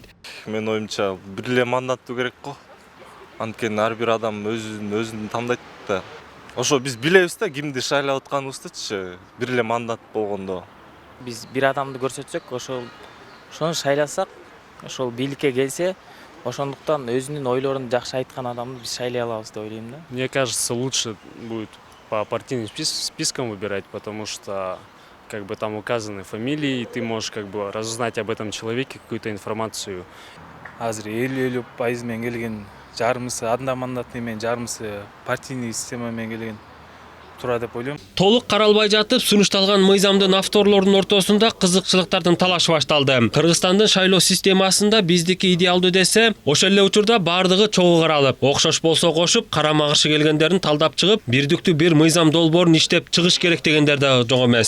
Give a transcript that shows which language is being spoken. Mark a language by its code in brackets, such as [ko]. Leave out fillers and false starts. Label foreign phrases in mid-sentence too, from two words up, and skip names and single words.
[ky] Мен оюмча бир эле мандаттуу керек го. Анткени ар бир адам өзүн тандайт да. Ошо биз билебиз да кимди шайлап атканыбыздычы, бир эле мандат болгондо. Биз бир адамды көрсөтсөк, ошону шайласак, ошол бийликке келсе, ошондуктан өзүнүн ойлорун жакшы айткан адамды биз шайлай алабыз деп ойлойм да. [ru] Мне кажется, лучше будет по партийным спискам выбирать, потому что как бы там указаны фамилии, и ты можешь как бы разузнать об этом человеке какую-то информацию. [ky] Азыр 50% менен келген, жарымысы одномандатный менен, жарымысы партийный система менен келген тура деп ойлойм. Толук каралбай жатып, сунушталган мыйзамдын авторлорунун ортосунда кызыкчылыктардын талашы башталды. Кыргызстандын шайлоо системасында биздики идеалдуу десе, ошол эле учурда бардыгы чогуу каралып, окшош болсо кошуп, карама-каршы келгендерин талдап чыгып, бирдиктүү бир мыйзам долбоорун иштеп чыгыш керек дегендер да жок эмес.